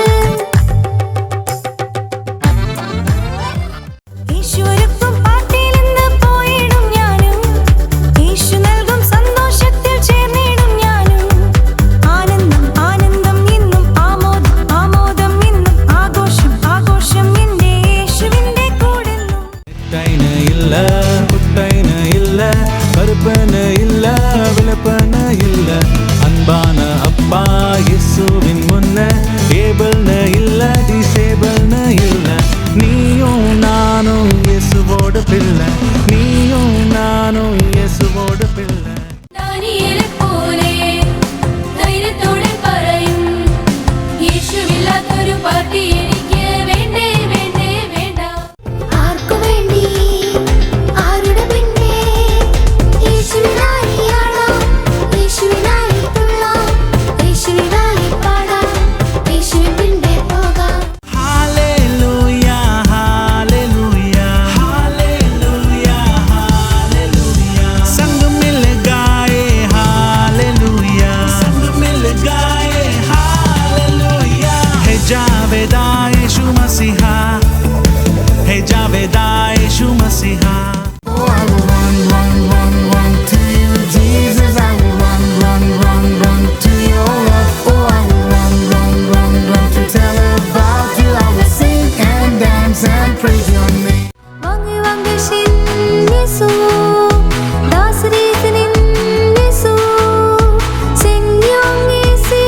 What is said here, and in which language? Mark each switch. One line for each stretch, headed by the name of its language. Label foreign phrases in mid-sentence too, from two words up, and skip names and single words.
Malayalam: ഈശ്വരക്കും പാട്ടിൽ നിന്ന് പോയിടും ഞാനും, യേശു നൽകും സന്തോഷത്തിൽ ചേർന്നിടും ഞാനും. ആനന്ദം ആനന്ദം ഇന്നും, ആമോദം ആമോദം ഇന്നും, ആഘോഷം ആഘോഷം എന്റെ യേശുവിന്റെ കൂടെന്നും.
Tamil: இல்ல குட்டைன இல்ல, கருப்பன இல்ல, விளப்பன இல்ல, அன்பான அப்பா இயேசுவின் முன்ன. ஏபல்ன இல்ல, டிசேபல்ன இல்ல, நீயும் நானும் இயேசுவோட பிள்ளை, நீயும் நானும் இயேசுவோட பிள்ளை.
Malayalam: ദാനിയേലെപ്പോലെ ധൈര്യത്തോടെ പറയും, യേശുവില്ലാത്തൊരു പാർട്ടി എനിക്ക് വേണ്ടേ വേണ്ടേ വേണ്ട. ആർക്കു വേണ്ടി, ആരുടെ പിന്നെ, യേശുവിനായി ആടാം, യേശുവിനായി തുള്ളാം, യേശുവിനായി പാടാം, യേശുവിൻ പിന്നെ പോകാം.
English: Hallelujah, hallelujah, hallelujah, hallelujah.
Hindi: संग मिल गाए hallelujah, संग मिल गाए hallelujah. है जावेदा यीशु मसीहा, है जावेदा यीशु मसीहा.
English: Oh, I will run, run, run, run to you, Jesus. I will run, run, run, run to your love. Oh, I will run, run, run, run to tell about you. I will sing and dance and praise your name. വാങ്ങി വാങ്ങി ഷിൻ യേശു, ദാസരീസനിൻ യേശു, സെന്യോങ്